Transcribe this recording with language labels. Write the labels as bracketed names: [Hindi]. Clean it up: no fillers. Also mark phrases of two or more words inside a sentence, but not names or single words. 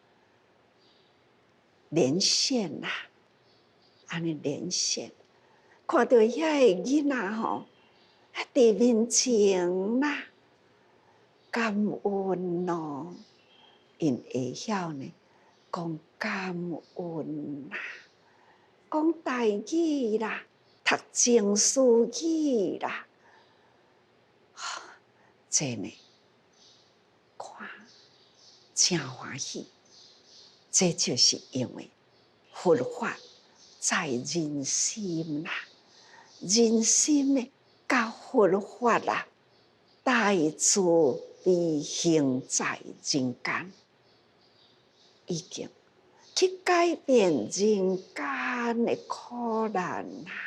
[Min Nan Chinese] 连线啦，安尼连线，看到遐个囡仔吼，伫面前啦，感恩咯，因会晓呢，讲感恩啦，讲台语啦。读情书语啦，这呢，看真欢喜。这就是因为佛法在人心啦，人心呢，甲佛法啦，大慈悲行在人间，已经去改变人间的苦难啦。